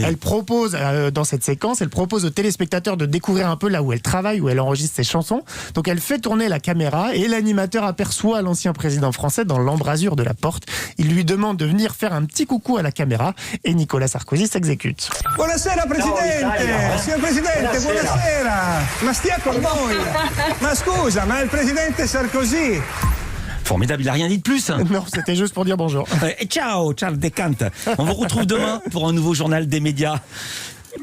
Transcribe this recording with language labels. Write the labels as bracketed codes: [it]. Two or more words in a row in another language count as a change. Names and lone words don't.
[fr] Elle propose, dans cette séquence, elle propose aux téléspectateurs de découvrir un peu là où elle travaille, où elle enregistre ses chansons. Donc elle fait tourner la caméra et l'animateur aperçoit l'ancien président français dans l'embrasure de la porte. Il lui demande de venir faire un petit coucou à la caméra et Nicolas Sarkozy s'exécute. [it] Buonasera Presidente, signor Presidente, buonasera, ma stia con noi, ma scusa, ma il Presidente Sarkozy. [fr] Formidable, il n'a rien dit de plus. Non, c'était juste pour dire bonjour. Et ciao, Charles Descante. On vous retrouve demain pour un nouveau journal des médias.